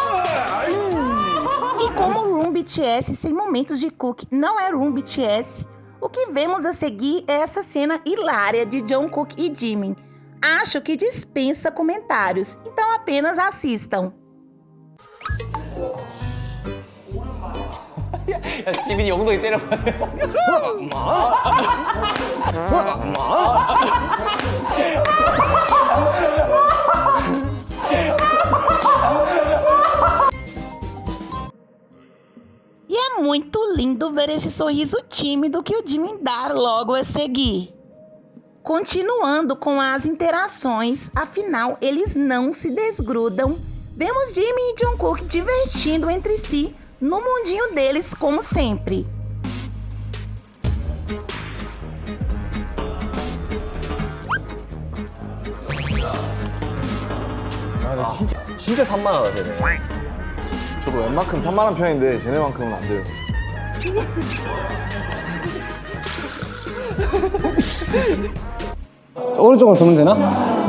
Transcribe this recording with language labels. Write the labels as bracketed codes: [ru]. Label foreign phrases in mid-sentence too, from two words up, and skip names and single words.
[pt] E como o Room BTS sem momentos de Cook não é Room BTS, O que vemos a seguir é essa cena hilária de Jungkook e Jimin. Acho que dispensa comentários, então apenas assistam. [ko] 야, 지민이 엉덩이 때려봐. [pt] E é muito lindo ver esse sorriso tímido que o Jimin dá logo a seguir. Continuando com as interações, afinal eles não se desgrudam. Vemos Jimin e Jungkook divertindo entre si no mundinho deles como sempre. [ko] 아, 근데 진짜 산만하다 쟤네. 저도 웬만큼 산만한 편인데 쟤네만큼은 안 돼요. 오른쪽으로 두면 되나?